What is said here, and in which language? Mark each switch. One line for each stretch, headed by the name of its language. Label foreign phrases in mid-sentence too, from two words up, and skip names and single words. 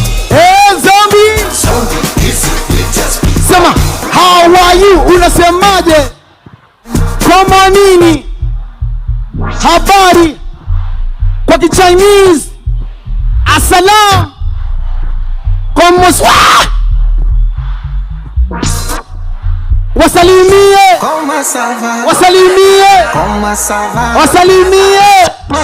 Swahili: Eh, Zombie. Sema,
English: "How are you?"
Swahili: Unasemaje? Kama nini? Habari. Kwa Kichinese. Assalam. Kwa Mos-, Wasalimie.
French: Comment ça va?
Swahili: Wasalimie.
French: Comment ça va?
Swahili: Wasalimie.